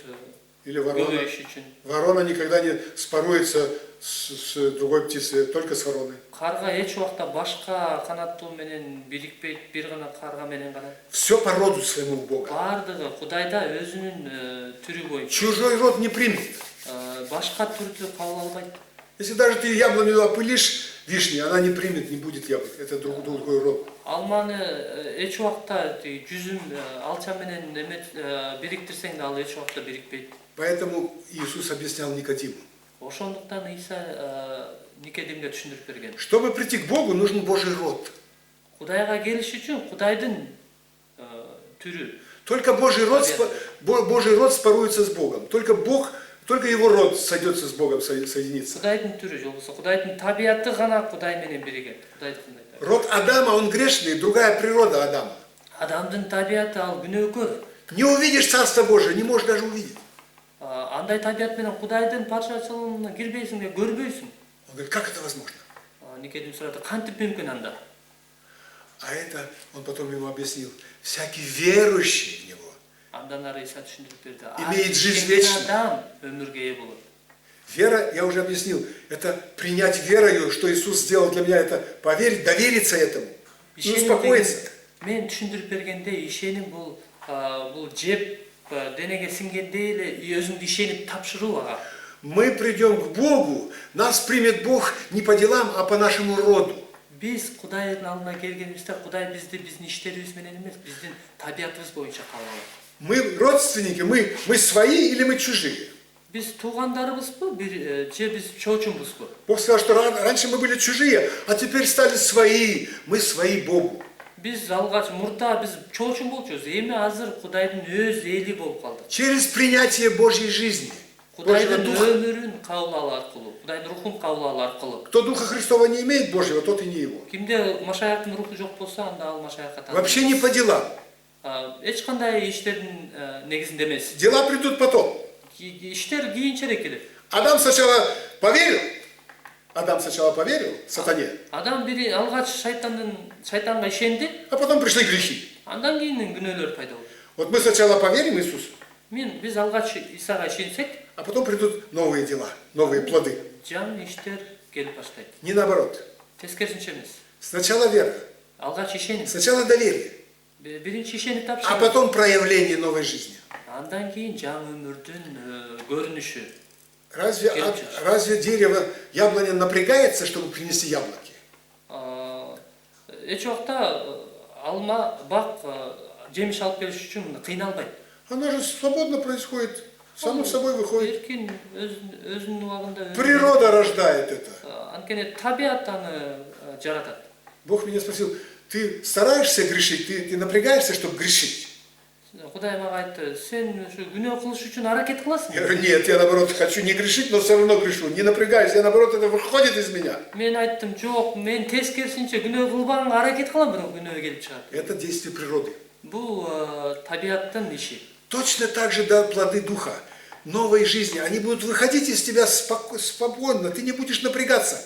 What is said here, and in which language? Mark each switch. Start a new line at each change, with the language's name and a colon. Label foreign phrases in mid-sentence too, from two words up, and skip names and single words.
Russian: Или ворона никогда не споруется с другой птицей, только с вороной.
Kyrgyz: Карга эч убакта башка канаттуу менен бирикпейт, бир гана карга менен гана.
Russian: Все по роду своему Бога.
Kyrgyz: Бардыгы Кудайда өзүнүн түрү боюнча.
Russian: Чужой род не примет.
Kyrgyz: Башка түрдү кабыл албайт.
Russian: Если даже ты яблоню опылишь вишней, она не примет, не будет яблок. Это другой род.
Kyrgyz: Алманы эч убакта жүзүм алча менен бириктирсең да ал эч убакта бирикпейт.
Russian: Поэтому Иисус объяснял Никодиму.
Kyrgyz: Ошондуктан Иса Никодимге түшүндүрүп берген.
Russian: Чтобы прийти к Богу, нужен Божий род.
Kyrgyz: Кудайга келиш үчүн Кудайдын түрү.
Russian: Только Божий род споруется с Богом. Только его род сойдется с Богом, соединится.
Kyrgyz: Кудайдын түрү жолбосо Кудайдын табияты гана Кудай менен биригет.
Russian: Род Адама, он грешный, другая природа Адама.
Kyrgyz: Адамдын табияты ал күнөөкөр.
Russian: Не увидишь Царство Божие, не можешь даже увидеть.
Kyrgyz: Андай табият менен Кудайдын патшачылыгына кирбейсиң да көрбөйсүң.
Russian: Он говорит, как это возможно?
Kyrgyz: Никодим сурады, кантип мүмкүн анда?
Russian: А это, он потом ему объяснил, всякий верующий в него
Kyrgyz: Андан ары Иса түшүндүрүп берди.
Russian: имеет жизнь вечную.
Kyrgyz: Адам өмүргө ээ болот.
Russian: Вера, я уже объяснил, это принять верою, что Иисус сделал для меня, это поверить, довериться этому, и успокоиться.
Kyrgyz: Мен түшүндүрүп бергенде ишеним бул жеп денеге сиңгендей эле өзүңдү ишенип тапшыруу ага.
Russian: Мы придем к Богу, нас примет Бог не по делам, а по нашему роду.
Kyrgyz: Биз Кудайдын алдына келгенибизде Кудай бизди биздин иштерибиз менен эмес, биздин табиятыбыз боюнча кабыл алат.
Russian: Мы родственники, мы свои или мы чужие?
Kyrgyz: Биз туугандарыбызбы, же биз чоочумбузбу?
Russian: Бог сказал, что раньше мы были чужие, а теперь стали свои. Мы свои Богу.
Kyrgyz: Биз алгач мурда биз чоочун болчубуз, эми азыр Кудайдын өз эли болуп калдык.
Russian: Через принятие Божьей жизни.
Kyrgyz: Кудайдын өмүрүн кабыл алуу аркылуу, Кудайдын рухун кабыл алуу аркылуу.
Russian: Кто Духа Христова не имеет Божьего, тот и не его.
Kyrgyz: Кимде Машаяктын руху жок болсо, анда ал Машаякка таанылбайт.
Russian: Вообще не по делам.
Kyrgyz: Эч кандай иштердин негизинде эмес.
Russian: Дела придут потом.
Kyrgyz: Иштер кийинчерээк келет.
Russian: Адам сначала поверил сатане.
Kyrgyz: Адам бири алгач шайтанга ишенди,
Russian: А потом пришли грехи.
Kyrgyz: андан кийин күнөөлөр пайда болду.
Russian: Вот мы сначала поверим Иисусу,
Kyrgyz: Биз алгач Исага ишенсек,
Russian: а потом придут новые дела, новые плоды.
Kyrgyz: жаңы иштер келип баштайт.
Russian: Не наоборот.
Kyrgyz: Тескерисинче эмес.
Russian: Сначала вера,
Kyrgyz: Алгач ишенип,
Russian: сначала доверие,
Kyrgyz: биринчи ишенип
Russian: а
Kyrgyz: тапшырып,
Russian: потом проявление новой жизни.
Kyrgyz: андан кийин жаңы өмүрдүн көрүнүшү.
Russian: Разве дерево, яблоня напрягается, чтобы принести яблоки?
Kyrgyz: Эч убакта алма бак жемиш алып келиш үчүн кыйналбайт.
Russian: Оно же свободно происходит Само собой выходит.
Kyrgyz: Эркин өзүнүн убагында
Russian: Природа рождает это.
Kyrgyz: анткени табият аны жаратат.
Russian: Бог меня спросил, ты стараешься грешить, ты напрягаешься, чтобы грешить?
Kyrgyz: Кудай мага айтты, сен ушу күнөө кылыш үчүн аракет кыласың.
Russian: Я говорю, нет, я наоборот хочу не грешить, но все равно грешу. Не напрягаюсь, я наоборот, это выходит из меня.
Kyrgyz: Мен айттым, жок, мен тескерисинче күнөө кылбаганга аракет кылам, бирок күнөө келип чыгат.
Russian: Это действие природы.
Kyrgyz: Бул табияттын иши.
Russian: Точно так же да, плоды духа, новой жизни, они будут выходить из тебя спокойно, ты не будешь напрягаться.